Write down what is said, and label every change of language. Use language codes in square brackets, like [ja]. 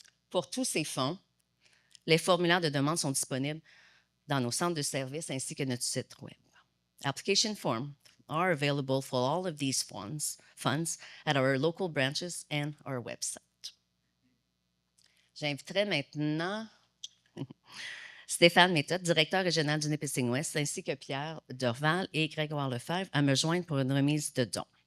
[fr] Pour tous ces fonds, les formulaires de demande sont disponibles dans nos centres de services ainsi que notre site web. [en] Application forms are available for all of these funds at our local branches and our website. [fr] J'inviterai maintenant Stéphane Méthode, directeur régional du Nipissing West, ainsi que Pierre Dorval et Grégoire Lefebvre à me joindre pour une remise de dons.